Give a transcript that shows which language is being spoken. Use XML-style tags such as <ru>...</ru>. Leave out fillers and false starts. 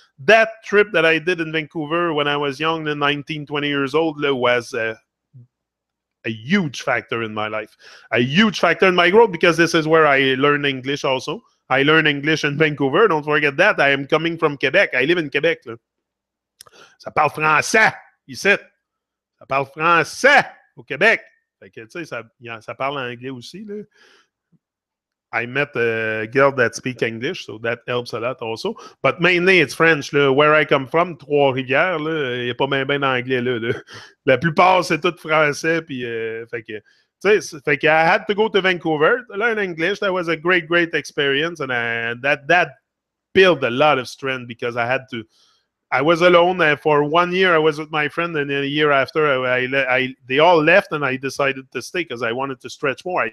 <en>That trip that I did in Vancouver when I was young, 19, 20 years old, was a huge factor in my life, a huge factor in my growth, because this is where I learned English also. I learned English in Vancouver. Don't forget that. I am coming from Quebec. I live in Quebec.</en> <fr>Ça parle français, ici. Ça parle français au Québec. Fait que, tu sais, ça parle anglais aussi, là.</fr> <en>I met a girl that speaks English, so that helps a lot also. But mainly it's French. Là. Where I come from,</en> <fr>Trois-Rivières, il n'y a pas bien d'anglais là, là. La plupart, c'est tout français. Puis, fait que, tu sais, fait que</fr> <en>I had to go to Vancouver to learn English. That was a great, great experience. And that built a lot of strength because I was alone for 1 year. I was with my friend, and then a year after, they all left, and I decided to stay because I wanted to stretch more.</en>